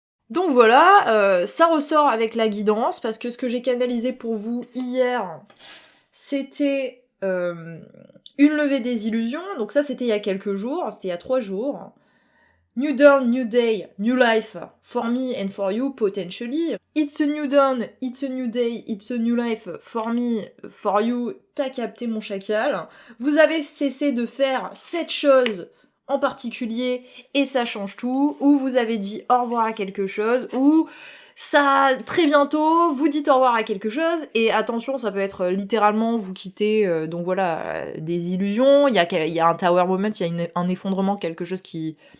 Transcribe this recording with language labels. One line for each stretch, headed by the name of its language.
French: Donc voilà, ça ressort avec la guidance, parce que ce que j'ai canalisé pour vous hier, c'était une levée des illusions, donc ça c'était il y a quelques jours, c'était il y a 3 jours.
English: New dawn, new day, new life, for me and for you, potentially. It's a new dawn, it's a new day, it's a new life, for me, for you,
French: t'as capté mon chacal. Vous avez cessé de faire cette chose en particulier, et ça change tout, ou vous avez dit au revoir à quelque chose, ou ça, très bientôt, vous dites au revoir à quelque chose, et attention, ça peut être littéralement vous quitter, donc voilà, des illusions, il y a un tower moment, il y a un effondrement, quelque chose qui